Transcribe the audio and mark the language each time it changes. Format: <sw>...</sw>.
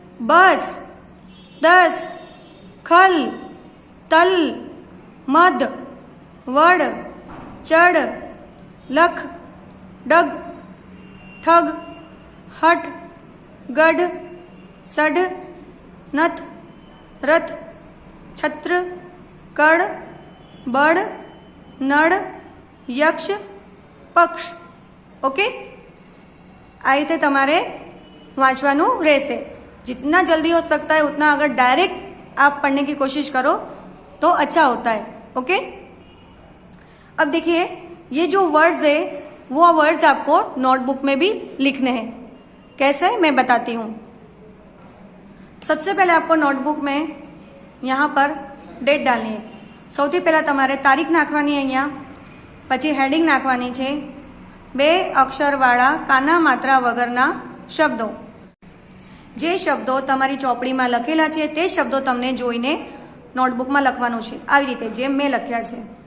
<gu>બસ, દસ, ખલ, તલ, મધ, વડ, ચડ, લખ, ડગ, થગ, હઠ, ગઢ, સઢ, નથ, રથ, છત્ર, કડ, બળ, નળ, यक्ष, पक्ष. ओके, आ रीते तमारे वांचवानुं रहेशे.</gu> <hi>जितना जल्दी हो सकता है उतना अगर डायरेक्ट आप पढ़ने की कोशिश करो तो अच्छा होता है. ओके, अब देखिए ये जो वर्ड्स है वो वर्ड्स आपको नोटबुक में भी लिखने हैं. कैसे, मैं बताती हूँ. सबसे पहले आपको नोटबुक में यहाँ पर डेट डालनी है.</hi> <gu>સૌથી પહેલા તમારે તારીખ નાખવાની અહીંયા, પછી હેડિંગ નાખવાની છે 2 અક્ષરવાળા કાના માત્રા વગરના શબ્દો. જે શબ્દો તમારી ચોપડીમાં લખેલા છે તે શબ્દો તમને જોઈને નોટબુકમાં લખવાનું છે. આવી રીતે જેમ મેં લખ્યા છે.</gu>